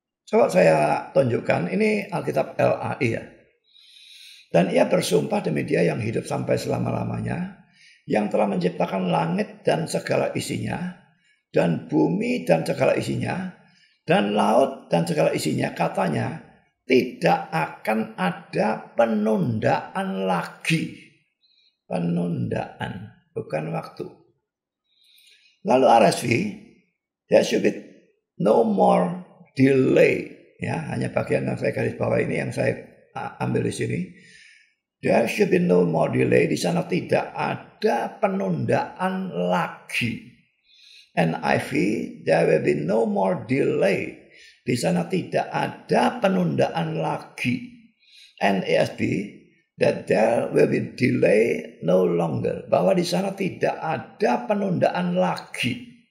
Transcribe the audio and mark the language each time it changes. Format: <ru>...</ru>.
<id>Coba saya tunjukkan, ini Alkitab LAI ya. Dan ia bersumpah demi Dia yang hidup sampai selama-lamanya, yang telah menciptakan langit dan segala isinya, dan bumi dan segala isinya, dan laut dan segala isinya, katanya, tidak akan ada penundaan lagi. Penundaan, bukan waktu. Lalu</id> <en>RSV, there should be no more delay.</en> <id>Ya, hanya bagian yang saya garis bawah ini yang saya ambil di sini.</id> <en>There should be no more delay.</en> <id>Di sana tidak ada penundaan lagi.</id> <en>NIV, there will be no more delay.</en> <id>Di sana tidak ada penundaan lagi.</id> <en>NASB, that there will be delay no longer.</en> <id>Bahwa di sana tidak ada penundaan lagi.</id>